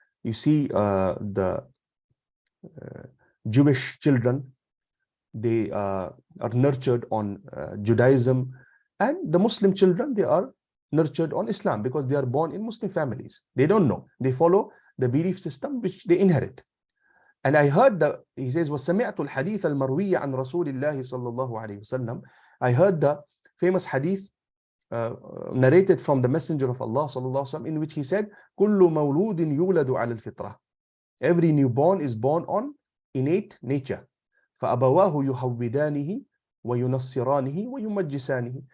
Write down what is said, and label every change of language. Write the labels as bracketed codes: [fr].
[en] You see the Jewish children, they are nurtured on Judaism, and the Muslim children, they are nurtured on Islam because they are born in Muslim families. They don't know. They follow the belief system which they inherit. And I heard he says, [ar] وَسَمِعْتُ الْحَدِيثَ الْمَرْوِيَّ عَنْ رَسُولِ اللَّهِ صَلَّى اللَّهُ عَلَيْهِ وسلم. [en] I heard the famous hadith narrated from the Messenger of Allah [ar] صلى الله عليه وسلم, [en] in which he said, [ar] كُلُّ مَوْلُودٍ يُولَدُ عَلَى الْفِطْرَةِ. [en] Every newborn is born on innate nature. [ar] فَأَبَوَاهُ يُحَوِّدَانِهِ وَيُنَصِّرَانِهِ وَيُمَجِّسَانِهِ.